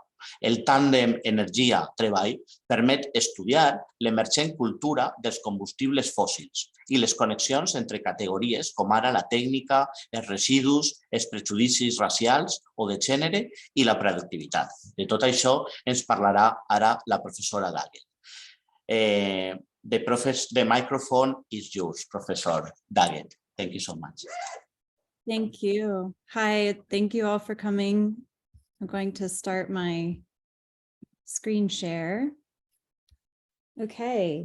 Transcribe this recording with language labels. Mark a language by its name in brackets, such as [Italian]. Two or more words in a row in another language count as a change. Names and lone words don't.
[Catalan] El tàndem energia-treball permet estudiar l'emergent cultura dels combustibles fòssils i les connexions entre categories com ara la tècnica, els residus, els prejudicis racials o de gènere i la productivitat. De tot això ens parlarà ara la professora Daggett. [English] The microphone is yours, Professor Daggett. Thank you so much. Thank you. Hi, thank you all for coming. I'm going to start my screen share. Okay.